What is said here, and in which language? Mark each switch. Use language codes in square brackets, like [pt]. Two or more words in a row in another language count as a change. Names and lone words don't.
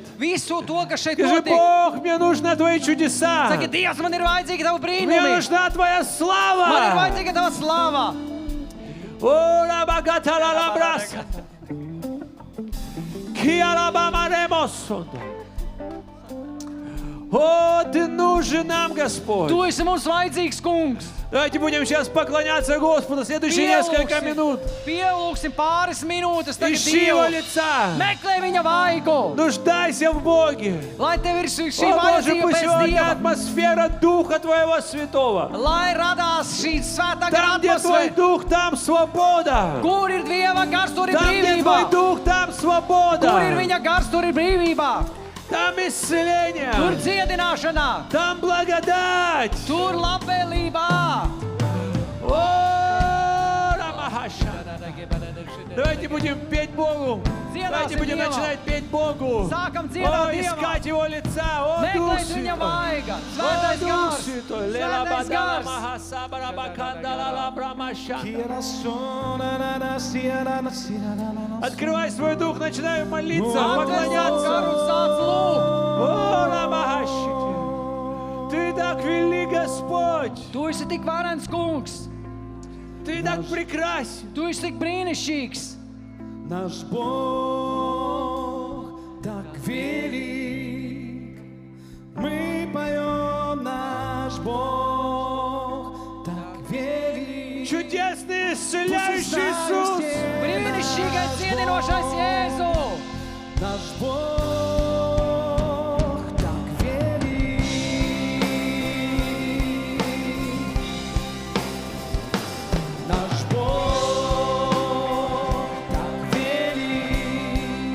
[lv] Visu to, kas šeit [ru] Скажи: [lv] notiek. [ru] Бог, мне нужны твои чудеса. [lv] Saki, Dievs, man ir vajadzīga tava [ru] Мне [lv] brīnumi. [ru] нужна твоя [lv] Man ir [ru] слава. [lv] vajadzīga tava slāva. О, лабакаталалабраса. Киалабамаремосондо. [ru] О, Ты нужен нам, Господь. [lv] Tu esi mums vajadzīgs, kungs. [ru] Давайте будем сейчас поклоняться Господу следующие несколько минут. [lv] Pielūksim pāris minūtes tagad [ru] Ищи Его [lv] Dievu. [ru] лица. [lv] Meklē viņa vaigu. [ru] Нуждайся в Боге. [lv] Lai tev ir šī [ru] О, Боже, [lv] vajadzība [ru] пусть [lv] pēc [ru] сегодня [lv] Dieva. [ru] атмосфера Духа Твоего Святого. [lv] Lai radās šī svētā gara [ru] Там, где Твой [lv] atmosfēra. [ru] Дух, там свобода. [lv] Kur ir Dieva gars, tur ir [ru] Там, где Твой [lv] brīvība. [ru] Дух, там [lv] Kur ir [ru] свобода. [lv] viņa gars, tur ir brīvība. [ru] Там [lv] Tur [ru] исцеление. [lv] dziedināšana. [ru] Там благодать. [lv] Tur labvēlība. О, Рамахаша. [ru] Давайте будем петь Богу. Давайте [lv] Dziedāsim [ru] будем [lv] Dievam. [ru] начинать петь Богу. [lv] Sākam [ru] О, [lv] dziedāt Dievam. [ru] искать Его лица. О, Дух [lv] Meklēt viņa [ru] Святой. [lv] vaiga. [ru] О, [lv] Svētais [ru] Дух [lv] gars. [ru] Святой. Лела [lv] Svētais бадала gars. махасабара бакандала лабрамаша. [ru] Открывай свой дух, начинай молиться, [lv] Atver savu [ru] поклоняться. [lv] garu un sāc lūgt. [ru] О, Рамахашите. Ты так велик, Господь. [lv] Tu esi tik varens, kungs. [ru] Ты так прекрасен. [lv] Tu esi tik brīnišķīgs. [ru] Наш Бог так велик, мы поем, наш Бог так велик. Чудесный, исцеляющий Иисус. [lv] Brīnišķīgais dziedinošais Jēzu. [ru] Наш Бог так велик. Наш Бог так велик.